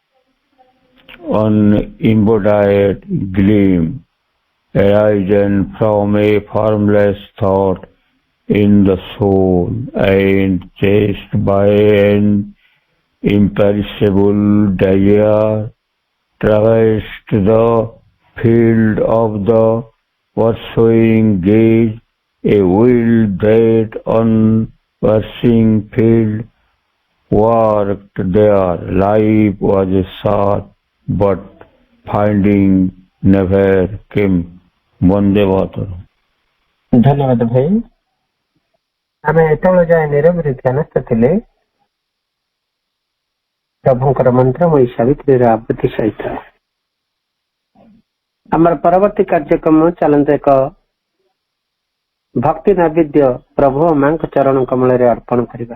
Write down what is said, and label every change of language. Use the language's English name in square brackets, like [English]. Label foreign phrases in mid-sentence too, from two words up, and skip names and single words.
[English] unembodied gleam, arisen from a formless thought in the soul and chased by an imperishable desire, traversed the field of the pursuing gaze, a will that unversing field worked there. Life was short, but finding never came. [Bangla] বন্দে মাতরম্. [Odia] ଧନ୍ୟବାଦ ଭାଇ। ଆମେ ଏତେବେଳେ ଯାଏ ନିରବରେ ଧ୍ୟାନସ୍ଥ ଥିଲେ ପ୍ରଭୁଙ୍କର ମନ୍ତ୍ରମୟୀ ସାବିତ୍ରୀର ଆବୃତ୍ତି ସହିତ। ଆମର ପରବର୍ତ୍ତୀ କାର୍ଯ୍ୟକ୍ରମ ଚାଲନ୍ତୁ ଏକ ଭକ୍ତି ନୈବେଦ୍ୟ ପ୍ରଭୁ ଓ ମାଙ୍କ ଚରଣ କମଳରେ ଅର୍ପଣ କରିବା।